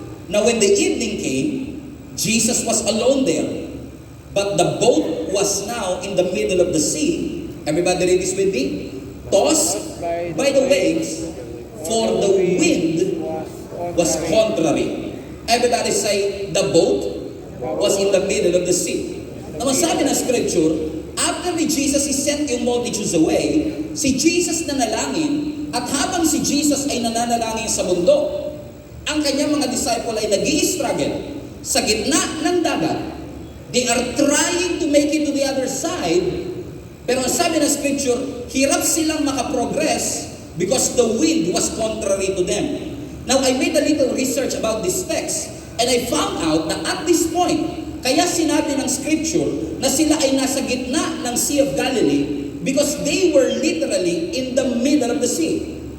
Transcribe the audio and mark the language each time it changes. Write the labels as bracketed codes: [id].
[en] Now when the evening came, Jesus was alone there, but the boat was now in the middle of the sea. Everybody read this with me? Tossed by the waves, for the wind was contrary. Everybody say, the boat was in the middle of the sea. [tl] Now sabi ng scripture, after ni Jesus He sent yung multitudes away, si Jesus nanalangin, at habang si Jesus ay nananalangin sa bundok, ang kanyang mga disciple ay nag-i-struggle sa gitna ng dagat. [en] They are trying to make it to the other side, [tl] pero ang sabi ng scripture, hirap silang makaprogress [en] because the wind was contrary to them. Now, I made a little research about this text, and I found out na at this point, [tl] kaya sinabi ng scripture na sila ay nasa gitna ng [en] Sea of Galilee because they were literally in the middle of the sea.